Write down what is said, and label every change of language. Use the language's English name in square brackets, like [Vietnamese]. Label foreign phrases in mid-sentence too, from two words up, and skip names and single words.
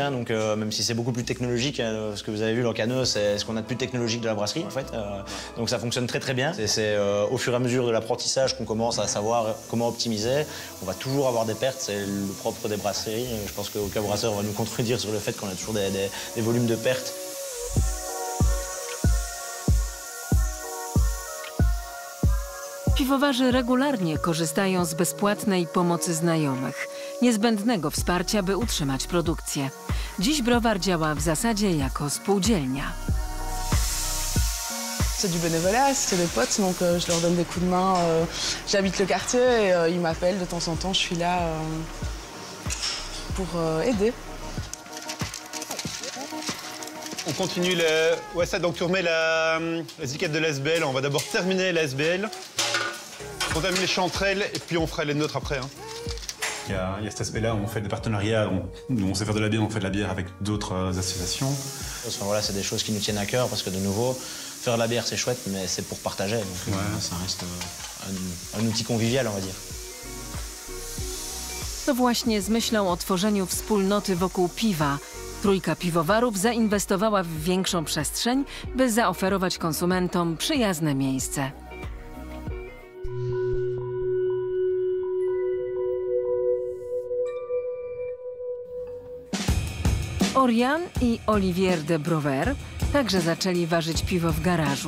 [French] Hein, donc, même si c'est beaucoup plus technologique, ce que vous avez vu, le caneux, c'est ce qu'on a de plus technologique de la brasserie, en fait. Donc, ça fonctionne très, très bien. C'est au fur et à mesure de l'apprentissage qu'on commence à savoir comment optimiser. On va toujours avoir des pertes, c'est le propre des brasseries. Je pense qu'aucun brasseur va nous contredire sur le fait qu'on a toujours des volumes de pertes. [Polish] Piwowarzy regularnie korzystają z bezpłatnej pomocy znajomych, niezbędnego wsparcia, by utrzymać produkcję. Dziś browar działa w zasadzie jako spółdzielnia. [French] C'est du bénévolat, c'est des potes, donc je leur donne des coups de main. J'habite le quartier et ils m'appellent de temps en temps, je suis là pour aider. On continue donc tu remets les étiquettes de l'ASBL. On va d'abord terminer l'ASBL. On termine les chanterelles et puis on fera les nôtres après. Hein. Il y a cet aspect-là où on fait des partenariats, où on sait faire de la bière, on fait de la bière avec d'autres associations. Enfin, voilà, c'est des choses qui nous tiennent à cœur parce que de nouveau, faire de la bière c'est chouette, mais c'est pour partager. Donc ça reste un outil convivial, on va dire. [Polish] To właśnie z myślą o tworzeniu wspólnoty wokół piwa trójka piwowarów zainwestowała w większą przestrzeń, by zaoferować konsumentom przyjazne miejsce. Oriane i Olivier de Brouwer także zaczęli ważyć piwo w garażu.